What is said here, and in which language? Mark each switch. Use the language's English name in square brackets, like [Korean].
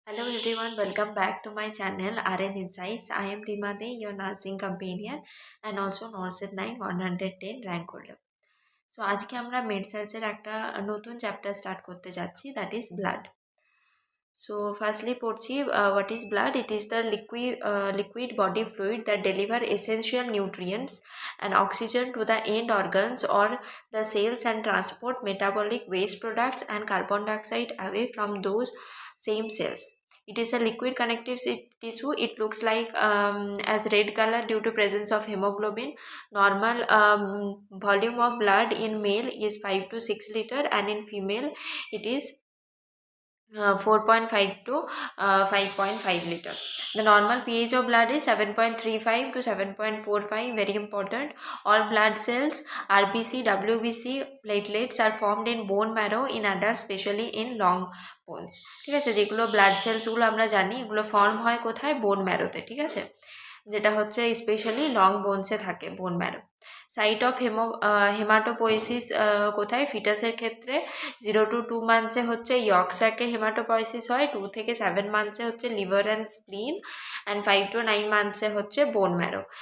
[English] Hello everyone, welcome back to my channel RN Insights. I am Rima De, your nursing companion and also Norcet 9 110 rank holder. [Bangla] So আজকে আমরা med search এর একটা নতুন chapter start করতে যাচ্ছি, [English] that is blood. So firstly [Bangla] পড়ছি [English] what is blood? It is the liquid body fluid that deliver essential nutrients and oxygen to the end organs or the cells and transport metabolic waste products and carbon dioxide away from those same cells. It is a liquid connective tissue. It looks like as red color due to presence of hemoglobin. Normal volume of blood in male is 5 to 6 liter and in female it is 4.5 to 5.5 liter. The normal pH of blood is 7.35 to 7.45. Very important. All blood cells, RBC, WBC, platelets are formed in bone marrow in adults, especially in long bones. [Bangla] ঠিক আছে, যেগুলো blood সেলসগুলো আমরা জানি এগুলো form হয় কোথায়? বোন ম্যারোতে। ঠিক আছে, যেটা হচ্ছে স্পেশালি লং বোনসে থাকে bone marrow. Site of haematopoiesis কোথায়? ফিটাসের ক্ষেত্রে 0 to 2 মান্থসে হচ্ছে ইয়ক স্যাকে হেমাটোপয়েসিস হয়, 2 থেকে 7 মান্থসে হচ্ছে লিভার অ্যান্ড স্প্লিন, অ্যান্ড 5 to 9 মান্থসে হচ্ছে বোন ম্যারো।